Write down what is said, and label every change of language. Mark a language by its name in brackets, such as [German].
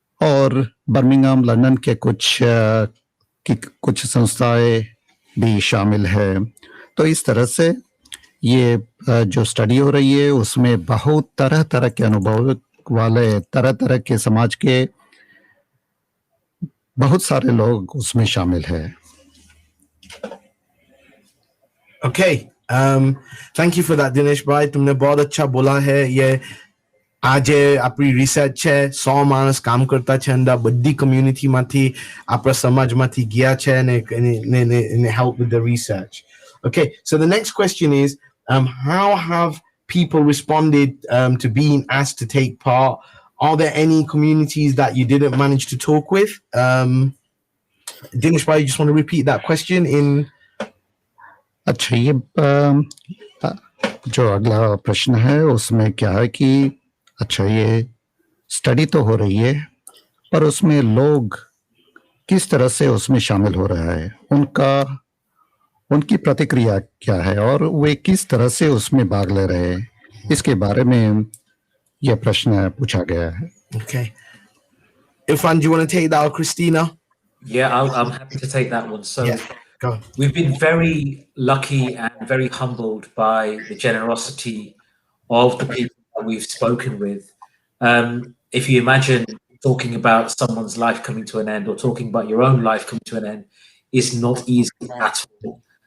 [Hindi] और Birmingham London के कुछ संस्थाएं भी शामिल है तो इस तरह से ये जो स्टडी हो रही है उसमें बहुत तरह तरह के अनुभव वाले तरह तरह के समाज के बहुत सारे लोग उसमें शामिल है [English] Okay, thank you for that [Gujarati] Dinesh भाई [Hindi] तुमने बहुत अच्छा बोला है ये [Gujarati] આજે આપણી રિસર્ચ છે 100 માણસ કામ કરતા છે અંદર બધી કમ્યુનિટીમાંથી આપણા સમાજમાંથી ગયા છે [English] and help with the research. Okay, so the next question is how have people responded to being asked to take part? Are there any communities that you didn't manage to talk with? Dinesh bhai, you just want to repeat that question in [Hindi] अच्छा ये जो अगला प्रश्न है उसमें क्या है कि अच्छा ये स्टडी तो हो रही है पर उसमें लोग किस तरह से उसमें शामिल हो रहा है उनकी प्रतिक्रिया क्या है और वे किस तरह से उसमें भाग ले रहे हैं इसके बारे में यह प्रश्न पूछा गया है [English] Okay, Irfan, do you want to take that or Christina? Yeah, I'm happy to take that one. So yeah, go on. We've been very lucky and very humbled by the generosity of the people that we've spoken with. If you imagine talking about someone's life coming to an end or talking about your own life coming to an end is not easy at all.